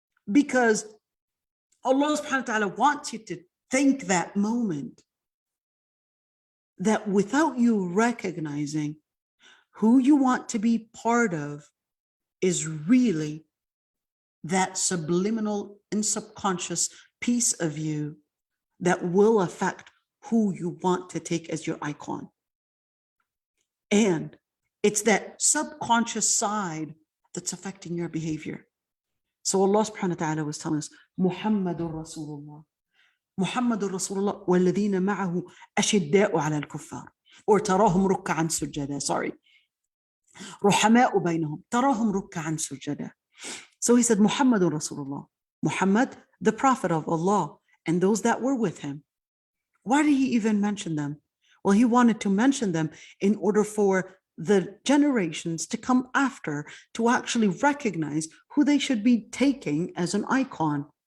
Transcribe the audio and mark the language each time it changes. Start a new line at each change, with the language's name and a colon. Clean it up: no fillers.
English: Because Allah subhanahu wa ta'ala wants you to think that moment, that without you recognizing who you want to be part of is really that subliminal and subconscious piece of you that will affect who you want to take as your icon. And it's that subconscious side that's affecting your behavior. So Allah subhanahu wa ta'ala was telling us, Muhammadur Rasulullah.
Arabic: Muhammadur Rasulullah والذين معه أشداء على الكفار or تراهم ركعا سجدا, sorry. رحماء بينهم تراهم ركعا سجدا.
English: So he said, Muhammadur Rasulullah. Muhammad, the Prophet of Allah, and those that were with him. Why did he even mention them? Well, he wanted to mention them in order for the generations to come after to actually recognize who they should be taking as an icon.